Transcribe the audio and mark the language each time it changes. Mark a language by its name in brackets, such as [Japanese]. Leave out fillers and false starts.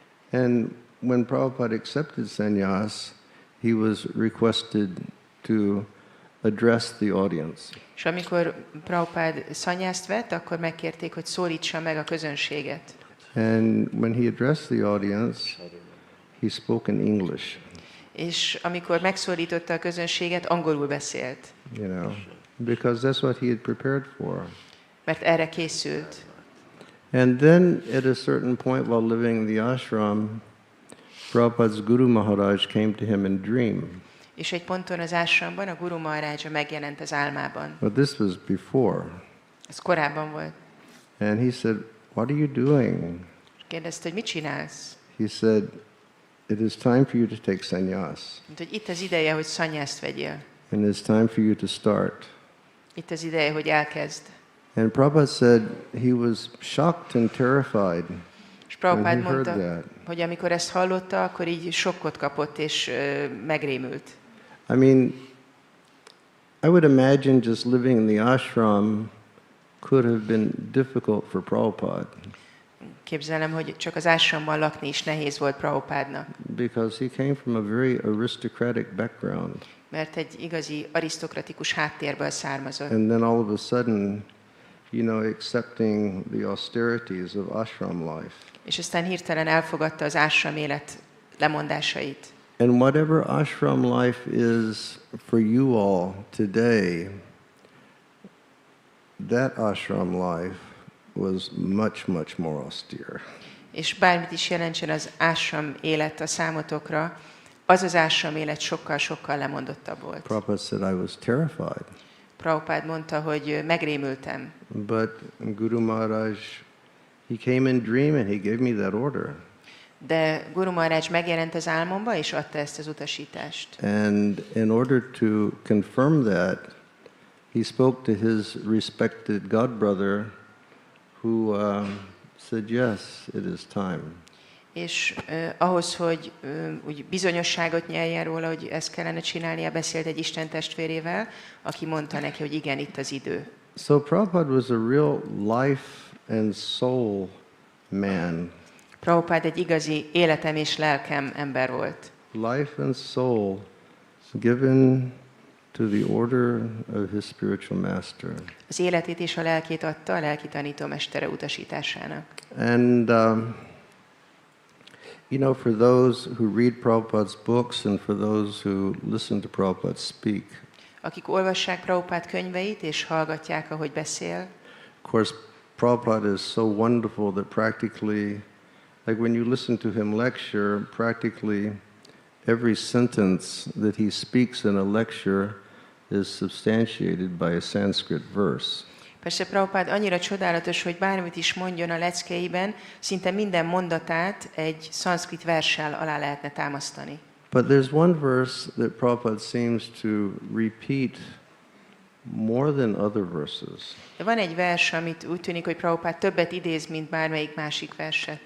[English] And when Prabhupada accepted sannyas, he was requested to address the audience. [Hungarian] És amikor Prabhupád szanyászt vett, akkor megkérték, hogy szólítsa meg a közönséget. [English] And when he addressed the audience, he spoke in English, [Hungarian] És amikor megszólította a közönséget, angolul beszélt, [English] you know, because that's what he had prepared for. [Hungarian] mert erre készült. [English] And then at a certain point while living in the ashram, Prabhupada's Guru Maharaj came to him in dream. [Hungarian] És egy ponton az ásramban a Guru Maharajja megjelent az álmában. [English] But this was before. [Hungarian] Ez korábban volt. [English] And he said, "What are you doing?" [Hungarian] Kérdezte, hogy mit csinálsz? [English] He said, "It is time for you to take sannyas. [Hungarian] Mint, hogy itt az ideje, hogy szanyászt vegyél. [English] And it's time for you to start." [Hungarian] Itt az ideje, hogy elkezd. [English] And Prabhupada said he was shocked and terrified [Hungarian] És [English] when [Hungarian] Prabhupád [English] he heard [Hungarian] mondta, [English] that. [Hungarian] hogy amikor ezt hallotta, akkor így sokkot kapott és megrémült. [English] I mean, I would imagine just living in the ashram could have been difficult for Prabhupada [Hungarian] Képzelem, hogy csak az ásramban lakni is nehéz volt Prabhupádnak, [English] because he came from a very aristocratic background. [Hungarian] mert egy igazi arisztokratikus háttérből származott. [English] And then all of a sudden, you know, accepting the austerities of ashram life. [Hungarian] És aztán hirtelen elfogadta az ásram élet lemondásait. [English] And whatever ashram life is for you all today, that ashram life was much, much more austere. [Hungarian] És bármit is jelentsen az ásram élet a számotokra, az az ásram élet sokkal-sokkal lemondottabb volt. [English] Prabhupada said I was terrified. [Hungarian] Prabhupád mondta, hogy megrémültem. [English] But Guru Maharaj, he came in dream and he gave me that order. [Hungarian] De Guru Maharaj megjelent az álmomba, és adta ezt az utasítást. [English] And in order to confirm that, he spoke to his respected godbrother who said, yes, it is time. [Hungarian] És ahhoz, hogy úgy bizonyosságot nyerjen róla, hogy ezt kellene csinálnia, beszélt egy Isten testvérével, aki mondta neki, hogy igen, itt az idő. [English] So Prabhupada was a real life and soul man. [Hungarian] Prabhupád egy igazi életem és lelkem ember volt. [English] Life and soul given to the order of his spiritual master. [Hungarian] Az életét és a lelkét adta a lelki tanítómestere utasításának. [English] And you know, for those who read Prabhupada's books and for those who listen to Prabhupada speak, [Hungarian] Akik olvassák Prabhupád könyveit és hallgatják, ahogy beszél, [English] of course, Prabhupada is so wonderful that practically, like when you listen to him lecture, practically every sentence that he speaks in a lecture is substantiated by a Sanskrit verse. [Hungarian] Persze Prabhupád annyira csodálatos, hogy bármit is mondjon a leckeiben, szinte minden mondatát egy szanszkrit verssel alá lehetne támasztani. [English] But there's one verse that Prabhupada seems to repeat more than other verses. [Hungarian] De van egy vers, amit úgy tűnik, hogy Prabhupád többet idéz, mint bármelyik másik verset.